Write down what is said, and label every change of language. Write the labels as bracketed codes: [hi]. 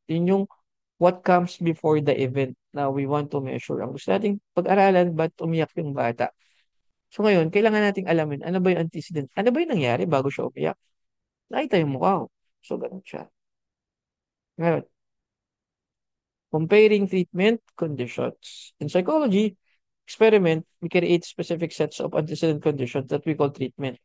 [tl] Yun yung [en] what comes before the event na we want to measure. [tl] Ang gusto nating pag-aralan, ba't umiyak yung bata? So, ngayon, kailangan nating alamin, ano ba yung antecedent? Ano ba yung nangyari bago siya umiyak? Nakita yung mukha ko. So, ganun siya. [en] Ngayon, comparing treatment conditions. In psychology, experiment, we create specific sets of antecedent conditions that we call treatment.